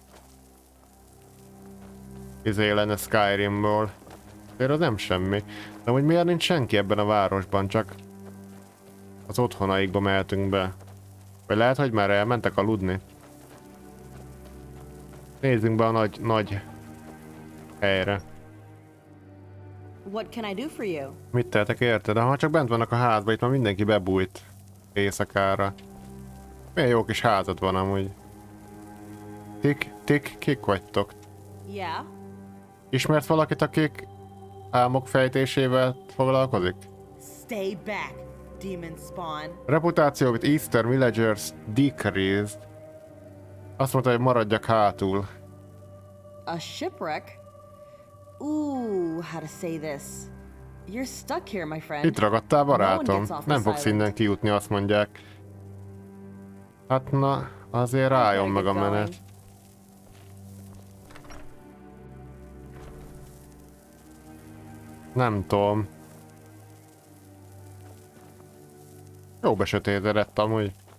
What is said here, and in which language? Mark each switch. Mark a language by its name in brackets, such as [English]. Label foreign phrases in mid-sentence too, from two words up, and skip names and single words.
[Hungarian] Izé lenne Skyrimból. Azért az nem semmi. De hogy miért nincs senki ebben a városban, csak az otthonaikba mehetünk be. Vagy lehet, hogy már elmentek aludni? Nézzünk be a nagy helyre. [English] What can I do for you? [Hungarian] Mit tehetek érte? De ha csak bent vannak a házba, itt már mindenki bebújt éjszakára. Milyen jó kis házad van amúgy. Kik vagytok? [English] Yeah. [Hungarian] Ismert valakit, akik álmok fejtésével foglalkozik? [English] Stay back, demon spawn. Reputáció with Eastern Villagers decreased. [Hungarian] Azt mondta, hogy maradjak hátul. [English] A shipwreck? Ooh, how to say this? You're stuck here, my friend. [Hungarian] Itt ragadtál, barátom. Nem fogsz innen kijutni, azt mondják. Hát na, azért rájön meg a menet. Nem tudom. Jó besötétedett amúgy.